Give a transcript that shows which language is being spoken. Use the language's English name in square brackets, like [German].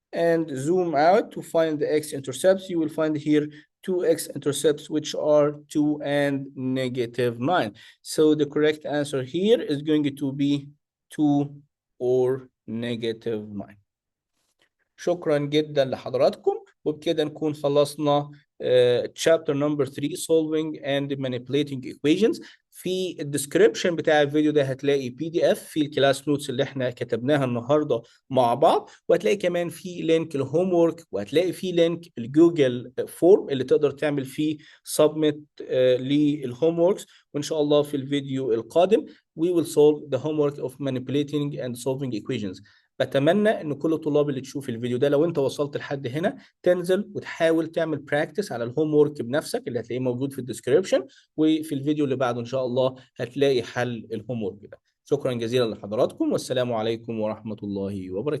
[English] And zoom out to find the x-intercepts. You will find here 2 x-intercepts, which are 2 and negative 9. So the correct answer here is going to be 2 or negative 9. [Arabic] شكرا جدا لحضراتكم، وبكده نكون خلصنا [English] chapter number 3 solving and manipulating equations. [Arabic] في الديسكريبشن بتاع الفيديو ده هتلاقي PDF في الكلاس نوتس اللي احنا كتبناها النهارده مع بعض، وهتلاقي كمان في لينك الهوم وورك، وهتلاقي في لينك الجوجل فورم اللي تقدر تعمل فيه سبميت للهوم ووركس. وان شاء الله في الفيديو القادم [English] we will solve the homework of manipulating and solving equations. [Arabic] بتمنى ان كل الطلاب اللي تشوف الفيديو ده، لو انت وصلت لحد هنا، تنزل وتحاول تعمل براكتس على الهوم وورك بنفسك اللي هتلاقيه موجود في الديسكريبشن، وفي الفيديو اللي بعده ان شاء الله هتلاقي حل الهوم وورك ده. شكرا جزيلا لحضراتكم، والسلام عليكم ورحمة الله وبركاته.